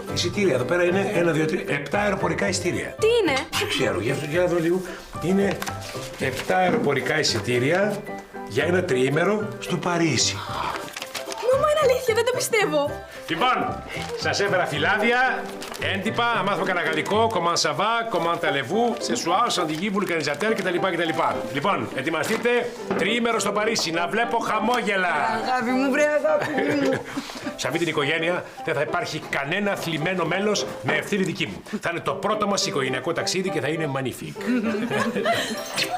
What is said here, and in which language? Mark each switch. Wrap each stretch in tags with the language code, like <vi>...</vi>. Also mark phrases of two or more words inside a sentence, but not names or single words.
<el>Εισιτήρια εδώ πέρα είναι 1, 2, 3, 7 αεροπορικά εισιτήρια. Τι είναι? Δεν ξέρω, για αυτό για να δω λίγο. Είναι 7 αεροπορικά εισιτήρια για ένα τριήμερο στο Παρίσι. Μαμά, είναι αλήθεια, δεν το πιστεύω. Λοιπόν, σας έφερα φυλάδια, έντυπα, να μάθουμε κανένα γαλλικό,</el> <fr>comment ça va, comment allez-vous, ce soir, chantilly, vulcanisateur κτλ.</fr> <el>Λοιπόν, ετοιμαστείτε, τριήμερο στο Παρίσι, να βλέπω χαμόγελα. Αγάπη μου, βρε αγάπη μου. Σε αυτή την οικογένεια δεν θα υπάρχει κανένα θλιμμένο μέλος με ευθύνη δική μου. Θα είναι το πρώτο μας οικογενειακό ταξίδι και θα είναι magnifique.</el>